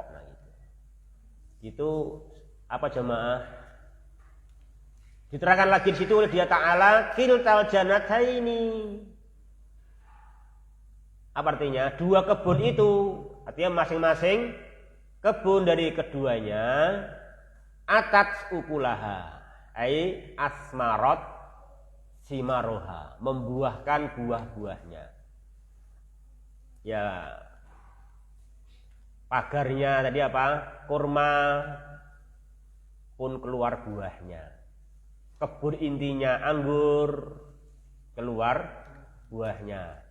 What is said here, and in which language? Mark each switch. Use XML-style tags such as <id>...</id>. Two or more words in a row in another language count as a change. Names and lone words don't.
<id>Nah, itu apa jemaah? Diterangkan lagi di situ oleh Dia Ta'ala,</id> <ar>كلتا الجنتين.</ar> <id>Apa artinya? Dua kebun itu, artinya masing-masing kebun dari keduanya</id> <ar>آتت أكلها أي أثمرت ثمارها,</ar> <id>membuahkan buah-buahnya. Ya, pagarnya tadi apa? Kurma pun keluar buahnya. Kebun intinya anggur, keluar buahnya.</id>